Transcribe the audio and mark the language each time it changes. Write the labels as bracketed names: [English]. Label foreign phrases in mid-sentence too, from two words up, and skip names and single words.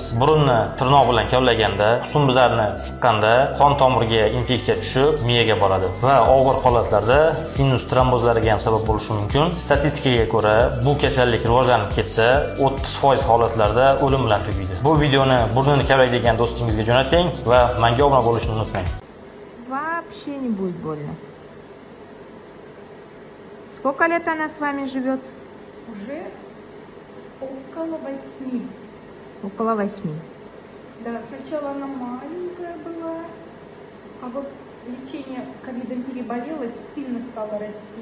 [Uzbek] Burunni tirnoq bilan kavlaganda, husnbuzarni siqqanda qon tomiriga infeksiya tushib, miyaga boradi va og'ir holatlarda sinus trombozlariga ham sabab bo'lishi mumkin. Statistikaga ko'ra, bu kasallik rivojlanib ketsa, 30% holatlarda o'lim bilan tugaydi. Bu videoni burnini kavlaydigan do'stingizga jo'nating va menga obuna bo'lishni unutmang. [Russian] Вообще не будет больно. Сколько лет она с вами живет? Уже около 8. Около 8. Да, сначала она маленькая была, а вот лечение ковидом переболела, сильно стало расти.